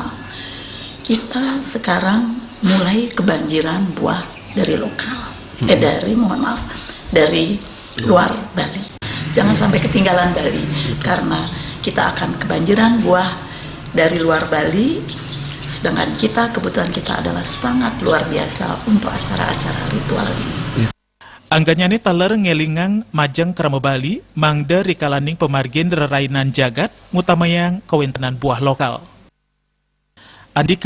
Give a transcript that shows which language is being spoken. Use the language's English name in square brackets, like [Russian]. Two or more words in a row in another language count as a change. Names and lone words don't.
[Indonesian] Kita sekarang mulai kebanjiran buah dari lokal, dari luar Bali. Jangan sampai ketinggalan Bali, karena kita akan kebanjiran buah dari luar Bali, sedangkan kebutuhan kita adalah sangat luar biasa untuk acara-acara ritual ini. [Balinese] Angganyane taler ngelingang majeng krama Bali, mangde rikalaning pemargin rerainan jagat, ngutamayang kawintenan buah lokal. Andika